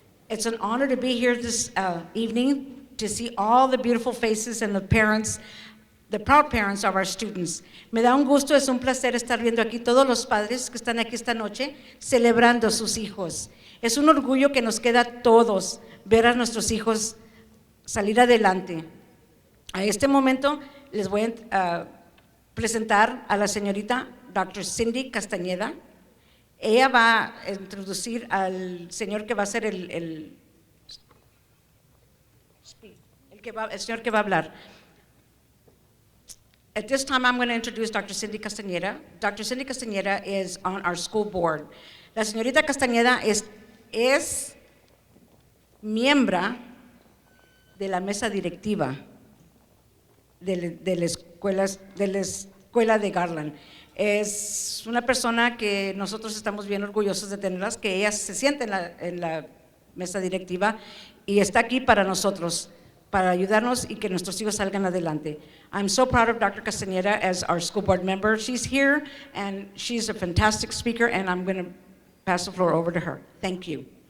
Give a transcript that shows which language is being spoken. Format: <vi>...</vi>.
<en>It's an honor to be here this evening to see all the beautiful faces and the parents, the proud parents of our students.</en> <es>Me da un gusto, es un placer estar viendo aquí todos los padres que están aquí esta noche celebrando a sus hijos. Es un orgullo que nos queda a todos ver a nuestros hijos salir adelante. A este momento les voy a presentar a la señorita Dr. Cindy Castañeda. Ella va a introducir al señor que va a ser el señor que va a hablar.</es> <en>At this time, I'm going to introduce Dr. Cindy Castañeda. Dr. Cindy Castañeda is on our school board.</en> <es>La señorita Castañeda es miembro de la mesa directiva de la escuela de Garland. Es una persona que nosotros estamos bien orgullosos de tenerlas, que ella se siente en la mesa directiva y está aquí para nosotros, para ayudarnos y que nuestros hijos salgan adelante.</es> <en>I'm so proud of Dr. Castañeda as our school board member. She's here and she's a fantastic speaker, and I'm going to pass the floor over to her. Thank you.</en>